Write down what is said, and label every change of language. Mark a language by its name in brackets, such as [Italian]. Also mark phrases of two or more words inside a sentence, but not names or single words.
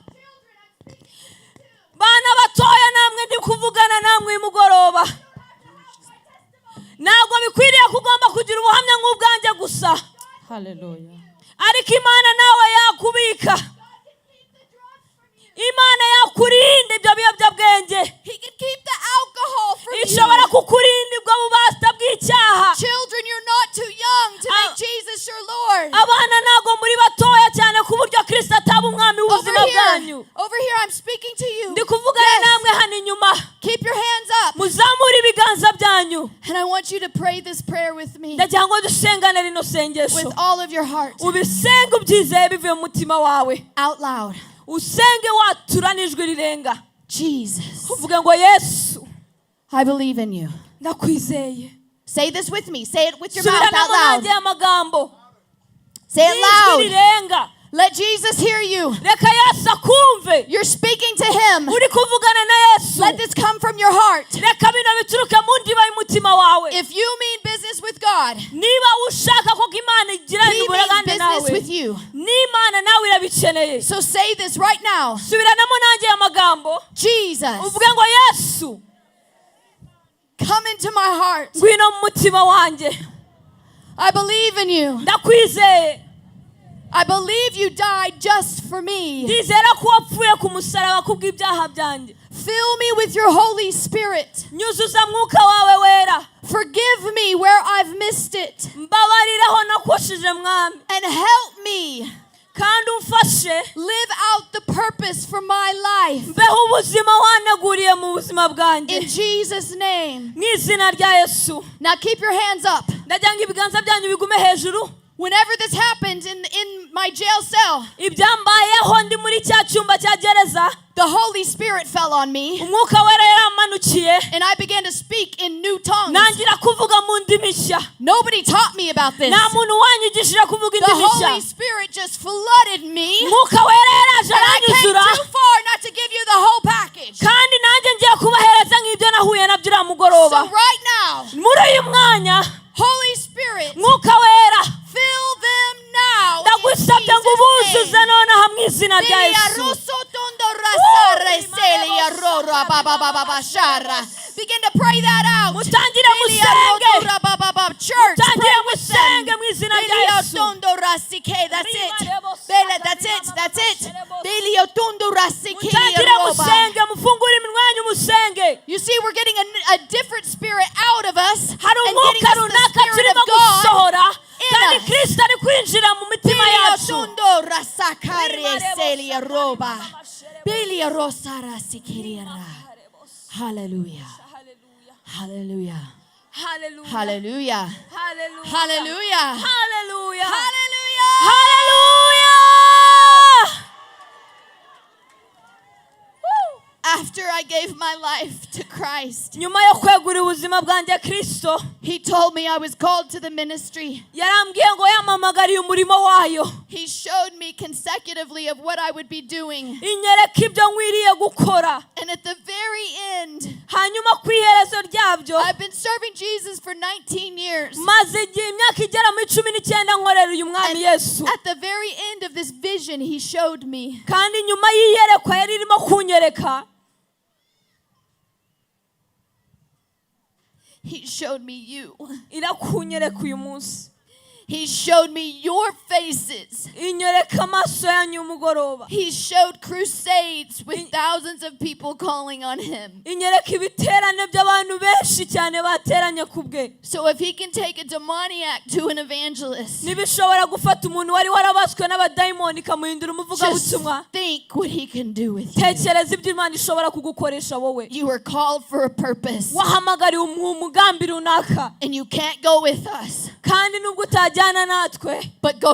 [Kinyarwanda] Bana batoya namwe ndi kuvugana namwe uyu mugoroba. Ntabwo bikwiriye kugomba kugira ubuhamya nk'ubwanjye gusa. Hallelujah. Ariko Imana nawe yakubika. Imana yakurinda ibyo biyobyabwenge. [English] He can keep the alcohol from you. [Kinyarwanda] Ishobora kukurinda ubwo bubasha bw'icyaha. [English] Children, you're not too young to make Jesus your Lord. [Kinyarwanda] Abana ntabwo muri batoya cyane ku buryo Kristo ataba umwami w'ubuzima bwanyu. [English] Over here, I'm speaking to you. [Kinyarwanda] Ndi kuvugana namwe hano inyuma. [English] Keep your hands up. [Kinyarwanda] Muzamure ibiganza byanyu. [English] And I want you to pray this prayer with me. [Kinyarwanda] Ndagira ngo dusengane rino sengesho. [English] With all of your heart. [Kinyarwanda] Ubisenge ubyizeye bivuye mu mutima wawe. [English] Out loud. [Kinyarwanda] Usenge watura n'ijwi rirenga. [English] Jesus. [Kinyarwanda] Uvuge ngo Yesu, [English] I believe in you. [Kinyarwanda] ndakwizeye. [English] Say this with me. Say it with your mouth out loud. [Kinyarwanda] Amagambo. [English] Say it loud. [Kinyarwanda] Rirenga. [English] Let Jesus hear you. [Kinyarwanda] Reka Yesu akumve. [English] You're speaking to him. [Kinyarwanda] Uri kuvugana na Yesu. [English] Let this come from your heart. [Kinyarwanda] Reka bino bituruke mu ndiba y'umutima wawe. [English] If you mean business with God, [Kinyarwanda] niba ushaka ko Imana igirana [English] He [Kinyarwanda] uburagane [English] means [Kinyarwanda] nawe, [English] business with you. [Kinyarwanda] n'Imana nawe irabikeneye. [English] So say this right now. [Kinyarwanda] Subiranamo nanjye amagambo. [English] Jesus, [Kinyarwanda] uvuge ngo Yesu, [English] come into my heart. [Kinyarwanda] ngwino mu mutima wanjye. [English] I believe in you. [Kinyarwanda] Ndakwizeye. [English] I believe you died just for me. [Kinyarwanda] Ndizera ko wapfuye ku musaraba kubw'ibyaha byanjye. [English] Fill me with your Holy Spirit. [Kinyarwanda] Nyuzuza mwuka wawe wera. [English] Forgive me where I've missed it. [Kinyarwanda] Mbabariraho nakoshije mwami. [English] And help me [Kinyarwanda] kandi umfashe [English] live out the purpose for my life. [Kinyarwanda] mbeho ubuzima wanaguriye mu buzima bwanjye. [English] In Jesus' name. [Kinyarwanda] Mu izina rya Yesu. [English] Now keep your hands up. [Kinyarwanda] Ndagira ngo ibiganza byanyu bigume hejuru. [English] Whenever this happened in my jail cell, [Kinyarwanda] ibyambayeho ndi muri cya cyumba cya gereza, [English] the Holy Spirit fell on me. [Kinyarwanda] umwuka wera yaramanukiye. [English] And I began to speak in new tongues. [Kinyarwanda] Nangira kuvuga mu ndimi nshya. [English] Nobody taught me about this. [Kinyarwanda] Nta muntu wanyigishije kuvuga [English] The [Kinyarwanda] indimi nshya. [English] Holy Spirit just flooded me. [Kinyarwanda] umwuka wera yaraje [English] And I came [Kinyarwanda] aranyuzura. [English] too far not to give you the whole package. [Kinyarwanda] kandi nanjye ngiye kubahereza nk'ibyo nahuye nabyo uriya mugoroba. [English] So right now, [Kinyarwanda] muri uyu mwanya, [English] Holy Spirit, [Kinyarwanda] mwuka wera, [English] fill them now. [Kinyarwanda] ndagusabye ngo ubuzuze nonaha mu izina rya Yesu. [English] Begin to pray that out. [Kinyarwanda] Mutangire musenge. [English] Church, [Kinyarwanda] Mutangire [English] pray with them. [Kinyarwanda] musenge mu izina rya Yesu. [English] That's it. That's it. That's it. [Kinyarwanda] Mutangire musenge, mufungure iminwa yanyu musenge. [English] You see, we're getting a different spirit out of us [Kinyarwanda] hari [English] and getting [Kinyarwanda] umwuka [English] us the [Kinyarwanda] runaka [English] spirit [Kinyarwanda] turimo [English] of God [Kinyarwanda] gusohora [English] in [Kinyarwanda] kandi [English] us. [Kinyarwanda] Kristo ari kwinjira mu mitima yacu. Hallelujah. Hallelujah. Hallelujah. Hallelujah. Hallelujah. Hallelujah. Hallelujah. Hallelujah. Hallelujah. [English] After I gave my life to Christ, [Kinyarwanda] nyuma yo kwegura ubuzima bwanjye Kristo, [English] He told me I was called to the ministry. [Kinyarwanda] yarambwiye ngo yamamagariye umurimo wayo. [English] He showed me consecutively of what I would be doing. [Kinyarwanda] inyereka ibyo nkwiriye gukora. [English] And at the very end, [Kinyarwanda] hanyuma ku iherezo ryabyo, [English] I've been serving Jesus for 19 years. [Kinyarwanda] maze igihe imyaka igera muri 19 nkorera uyu mwami Yesu. [English] At the very end of this vision, He showed me [Kinyarwanda] kandi nyuma y'iyerekwa yari irimo kunyereka, [English] He showed me you. [Kinyarwanda] irakunyereka uyu munsi. [English] He showed me your faces. [Kinyarwanda] Inyereka amaso yanyu umugoroba. [English] He showed crusades with thousands of people calling on him. [Kinyarwanda] Inyereka ibiterane by'abantu benshi cyane bateranye kubwe. [English] So if he can take a demoniac to an evangelist, [Kinyarwanda] Nibishobora gufata umuntu wari warabaswe n'abadayimoni kamuhindura umuvuga [English] just [Kinyarwanda] butumwa. [English] think what he can do with you. [Kinyarwanda] Tekereza ibyo Imana ishobora kugukoresha wowe. [English] You were called for a purpose, [Kinyarwanda] Wahamagariwe umugambi runaka. [English] and you can't go with us, [Kinyarwanda] Kandi nubwo utajyana natwe, [English] but go